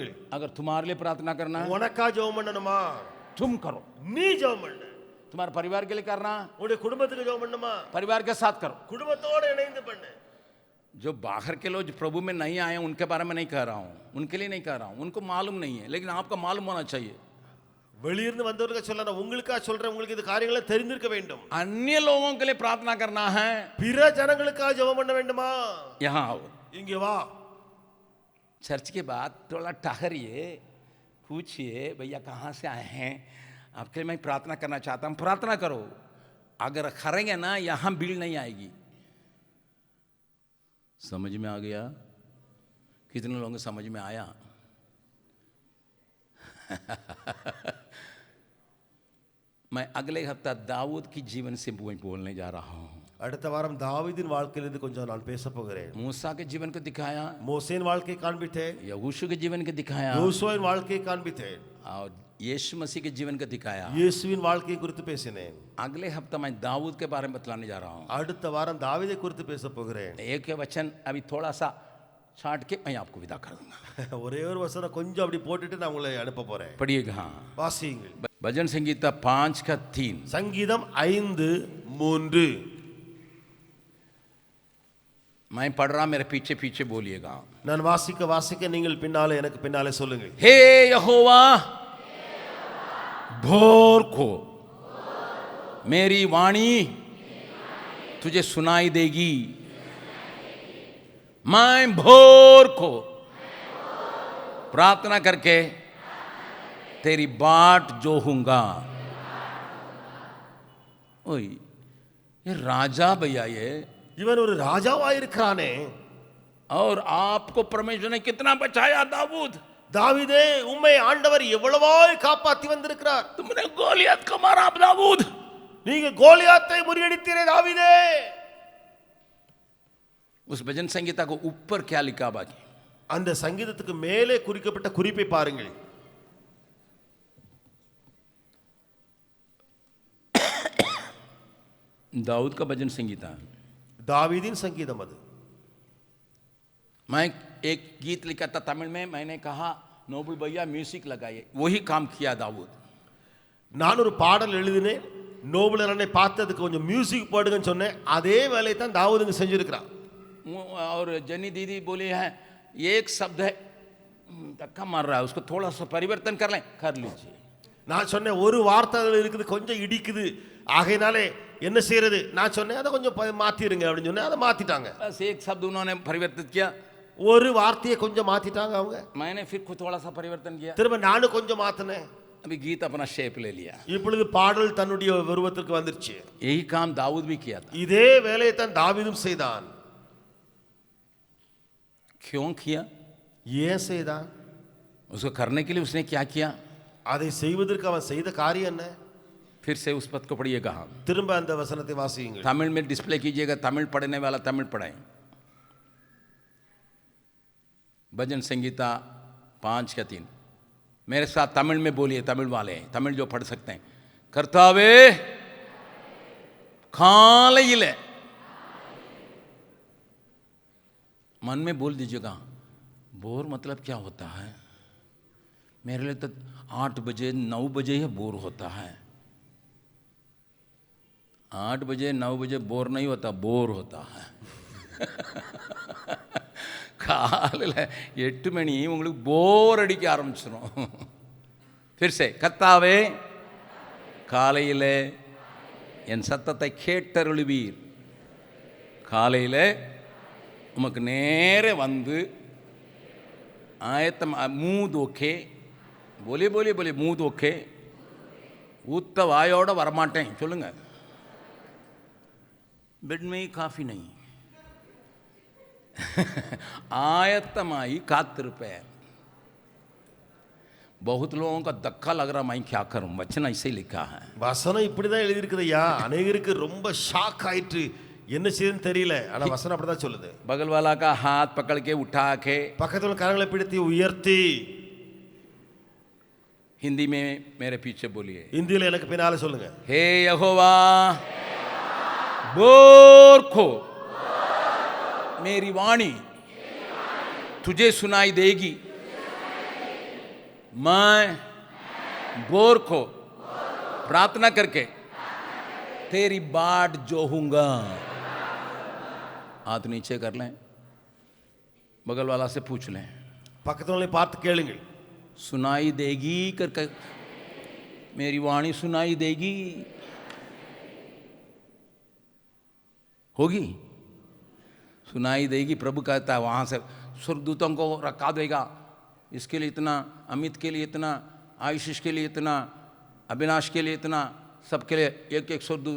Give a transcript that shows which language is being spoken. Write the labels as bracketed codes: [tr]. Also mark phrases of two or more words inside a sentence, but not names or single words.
[hi] अगर तुम्हारे लिए प्रार्थना करना है [ta] உனக்கா ஜெபம் பண்ணணுமா [hi] तुम करो, [ta] நீ ஜெபம் பண்ணு. [hi] तुम्हारे परिवार के लिए करना [ta] உன்னுடைய குடும்பத்துக்கு ஜெபம் பண்ணணுமா [hi] परिवार के साथ करो। [ta] குடும்பத்தோட இணைந்து பண்ணு. [hi] जो बाहर के लोग जो प्रभु में नहीं आए उनके बारे में नहीं कह रहा हूँ, उनके लिए नहीं कह रहा हूँ, उनको मालूम नहीं है, लेकिन आपका मालूम होना चाहिए। [ta] வெளியிருந்து வந்தவர்களுக்கு சொல்ல நான் உங்களுக்காக சொல்றேன், உங்களுக்கு இது காரியங்களை தெரிந்திருக்க வேண்டும். [hi] अन्य लोगों के लिए प्रार्थना करना है, [ta] பிற ஜனங்களுக்காக ஜெபம் பண்ண வேண்டுமா [hi] यहाँ आओ। [ta] இங்க வா. [hi] चर्च के बाद थोड़ा ठहरिए, पूछिए भैया कहाँ से आए हैं, आपके लिए मैं प्रार्थना करना चाहता हूँ, प्रार्थना करो। अगर करेंगे ना यहाँ भीड़ नहीं आएगी। समझ में आ गया? कितने लोगों को समझ में आया? मैं अगले हफ्ता दाऊद की जीवन से बोलने जा रहा हूँ। [ta] அடுத்த வாரம் தாவீதின் வாழ்க்கையிலிருந்து கொஞ்சம் நான் பேச போகிறேன். [hi] मूसा के जीवन को दिखाया, [ta] மோசேயின் வாழ்க்கையை காண்பித்தேன், [hi] यहोशू के जीवन को दिखाया, [ta] யோசுவாவின் வாழ்க்கையை காண்பித்தேன், [hi] और यीशु मसीह के जीवन को दिखाया। [ta] இயேசுவின் வாழ்க்கையை குறித்து பேசினேன். [hi] अगले हफ्ता मैं दाऊद के बारे में बतलाने जा रहा हूँ। [ta] அடுத்த வாரம் தாவீதை குறித்து பேச போகிறேன். [hi] एक वचन अभी थोड़ा सा छाट के मैं आपको विदा कर दूंगा। [ta] ஒரே ஒரு வசனம் கொஞ்சம் அப்படி போட்டுட்டு நான் உங்களை அனுப்ப போறேன். [hi] पढ़िएगा। हाँ, [ta] வாசியுங்கள். [hi] भजन संगीता 5 का 3। [ta] சங்கீதம் 5:3. [hi] मैं पढ़ रहा, मेरे पीछे पीछे बोलिएगा। [ta] நான் வாசிக்க நீங்கள் பின்னாலே எனக்கு பின்னாலே சொல்லுங்கள். [hi] हे यहोवा, भोर को मेरी वाणी तुझे सुनाई देगी, मैं भोर को प्रार्थना करके तेरी बाट जोहूंगा। ओए, ये राजा भैया ये, [ta] இவன் ஒரு ராஜாவாயிருக்கிறானே. [hi] और आपको परमेश्वर ने कितना बचाया दाऊद। [ta] தாவீதே, உம்மை ஆண்டவர் எவ்வளவாய் காப்பாத்தி வந்திருக்கிறார். [hi] तुमने गोलियत को मारा दाऊद, [ta] நீங்க கோலியாத்தை முறியடித்தீரே தாவீதே. [hi] उस भजन संगीता को ऊपर क्या लिखा बाकी? [ta] அந்த சங்கீதத்துக்கு மேலே குறிக்கப்பட்ட குறிப்பை பாருங்கள். [hi] दाऊद का भजन संगीता, [ta] தாவீதின் சங்கீதம் அது. [hi] मैं एक गीत लिखा था तमिल में, मैंने कहा नोबल भैया म्यूजिक लगाइए, वही काम किया दाऊद। [ta] நான் ஒரு பாடல் எழுதினேன், நோபல் அண்ணனை பார்த்ததுக்கு கொஞ்சம் மியூசிக் போடுங்கன்னு சொன்னேன். அதே வேலையை தான் தாவூதுங்க செஞ்சிருக்கிறான். [hi] और जनी दीदी बोली है एक शब्द है धक्का मार रहा है, उसको थोड़ा सा परिवर्तन कर लें, कर लीजिए। [ta] நான் சொன்னேன் ஒரு வார்த்தை அதில் இருக்குது, கொஞ்சம் இடிக்குது, ஆகையினாலே என்ன செய்யறது? நான் சொன்னேன் அதை கொஞ்சம் மாத்திருங்க அப்படின்னு சொன்னேன். அதை மாத்திட்டாங்க. [hi] बस एक शब्द उन्होंने परिवर्तित किया, [ta] ஒரு வார்த்தையை கொஞ்சம் மாத்திட்டாங்க அவங்க. [hi] मैंने फिर खुद थोड़ा सा परिवर्तन किया, [ta] திரும்ப நானும் கொஞ்சம் மாத்தினேன். [hi] अभी गीत अपना शेप ले लिया। [ta] இப்பொழுது பாடல் தன்னுடைய உருவத்திற்கு வந்துருச்சு. [hi] यही काम दाऊद भी किया था। [ta] இதே வேலையை தான் தாவீதும் செய்தான். [hi] क्यों किया? [ta] ஏன் செய்தான்? [hi] उसको करने के लिए उसने क्या किया? [ta] அதை செய்வதற்கு அவன் செய்த காரியம் என்ன? [hi] फिर से उस पद को पढ़िए कहा, [ta] திரும்ப அந்த வசனத்தை வாசியுங்கள். [hi] तमिल में डिस्प्ले कीजिएगा, तमिल पढ़ने वाला तमिल पढ़ाएं। भजन संगीता 5:3 मेरे साथ तमिल में बोलिए, तमिल वाले तमिल जो पढ़ सकते हैं। [ta] கர்த்தாவே காலையில் [hi] मन में बोल दीजिएगा, बोर मतलब क्या होता है? मेरे लिए तो 8 बजे 9 बजे ही बोर होता है। 8 बजे 9 बजे बोर नहीं होता, बोर होता है। [ta] காலையில் 8 மணி உங்களுக்கு போர் அடிக்க ஆரம்பிச்சிடும். [hi] फिर से [ta] கர்த்தாவே காலையில் என் சத்தத்தை கேட்டருளுவீர். காலையில் உமக்கு நேரே வந்து ஆயத்தம் [hi] मुंह धोके बोलिए बोलिए बोलिए मुंह धोके [ta] ஊத்த வாயோட வரமாட்டேன் சொல்லுங்க. [hi] बेड में ही काफ़ी नहीं, [ta] ஆயத்தமாய் காத்திருப்பேன்। [hi] बहुत लोगों का धक्का लग रहा, मैं क्या करूं, वचन ऐसे ही लिखा है। [ta] வசனம் இப்படிதான் எழுதி இருக்குதுயா. அநேகருக்கு ரொம்ப ஷாக் ஆயிட்டு என்ன செய்யுதுன்னு தெரியல. ஆனா வசனம் அப்படிதான் சொல்லுது. [hi] बगल वाला का हाथ पकड़ के उठा के, [ta] பக்கத்துல கரங்களை பிடித்து உயர்த்தி, [hi] हिंदी में मेरे पीछे बोलिए, [ta] இந்தியில எனக்கு பின்னால சொல்லுங்க. [hi] हे यहोवा बोर को मेरी वाणी तुझे सुनाई देगी, मैं बोर को प्रार्थना करके तेरी बाट जोहूंगा। हाथ नीचे कर लें, बगल वाला से पूछ लें, [ta] பக்கத்துல பார்த்து கேளுங்கள். [hi] सुनाई देगी करके, मेरी वाणी सुनाई देगी, होगी, सुनाई देगी। प्रभु कहता है वहाँ से स्वर्गदूतों को रखा देगा, इसके लिए इतना, अमित के लिए इतना, आशीष के लिए इतना, अविनाश के लिए इतना, सबके लिए एक एक स्वर्गदूत।